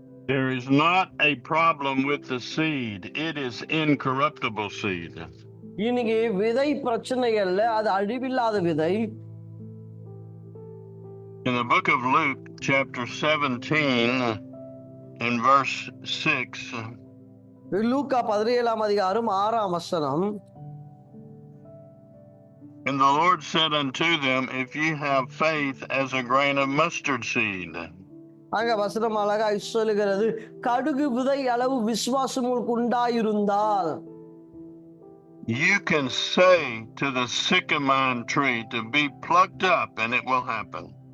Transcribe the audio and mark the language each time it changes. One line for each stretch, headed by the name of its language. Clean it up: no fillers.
English: There is not a problem with the seed. It is incorruptible seed.
Tamil: இன்னைக்கு விதை பிரச்சனை அல்ல, அது அழிவில்லாத விதை.
English: In the book of Luke chapter 17 and verse 6,
Tamil: லூக்கா 17ஆம் அதிகாரம் 6ஆம் வசனம்,
English: and the Lord said unto them, if ye have faith as a grain of mustard seed.
Tamil: அங்க வசனம் அழகாய் சொல்லுகிறது, கடுகு விதை அளவு விசுவாசம் உங்களுக்கு உண்டாயிருந்தால்,
English: you can say to the sycamore tree to be plucked up and it will happen.